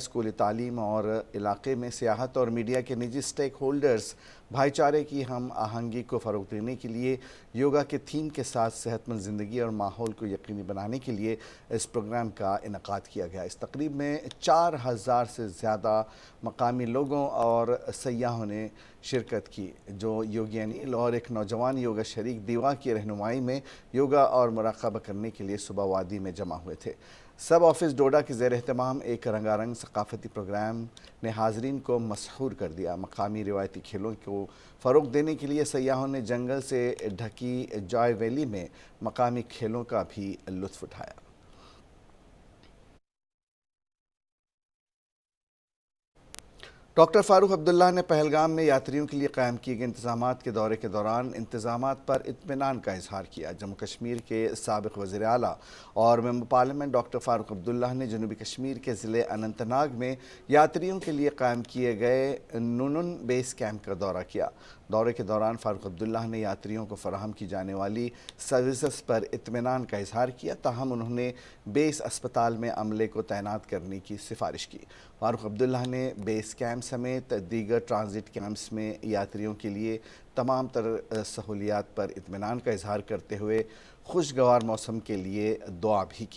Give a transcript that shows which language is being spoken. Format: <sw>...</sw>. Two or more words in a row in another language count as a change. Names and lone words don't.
<ur>اسکولی تعلیم اور علاقے میں سیاحت اور میڈیا کے نجی</ur> <en>stake holders</en> <ur>بھائی چارے کی ہم آہنگی کو فروغ دینے کے لیے یوگا کے تھیم کے ساتھ صحت مند زندگی اور ماحول کو یقینی بنانے کے لیے اس پروگرام کا انعقاد کیا گیا. اس تقریب میں 4000 سے زیادہ مقامی لوگوں اور سیاحوں نے شرکت کی، جو یوگی انل اور ایک نوجوان یوگا شریک دیوا کی رہنمائی میں یوگا اور مراقبہ کرنے کے لیے صبح وادی میں جمع ہوئے تھے. سب آفس ڈوڈا کے زیر اہتمام ایک رنگا رنگ ثقافتی پروگرام نے حاضرین کو مسحور کر دیا۔ مقامی روایتی کھیلوں کو فروغ دینے کے لیے سیاحوں نے جنگل سے ڈھکی جوائے ویلی میں مقامی کھیلوں کا بھی لطف اٹھایا۔ ڈاکٹر فاروق عبداللہ نے پہلگام میں یاتریوں کے لیے قائم کیے گئے انتظامات کے دورے کے دوران انتظامات پر اطمینان کا اظہار کیا۔ جموں کشمیر کے سابق وزیر اعلیٰ اور ممبر پارلیمنٹ ڈاکٹر فاروق عبداللہ نے جنوبی کشمیر کے ضلع اننت ناگ میں یاتریوں کے لیے قائم کیے گئے نونن بیس کیمپ کا دورہ کیا۔ دورے کے دوران فاروق عبداللہ نے یاتریوں کو فراہم کی جانے والی سروسز پر اطمینان کا اظہار کیا، تاہم انہوں نے بیس اسپتال میں عملے کو تعینات کرنے کی سفارش کی۔ فاروق عبداللہ نے بیس کیمپ سمیت دیگر ٹرانزٹ کیمپس میں یاتریوں کے لیے تمام تر سہولیات پر اطمینان کا اظہار کرتے ہوئے خوشگوار موسم کے لیے دعا بھی کی۔</ur>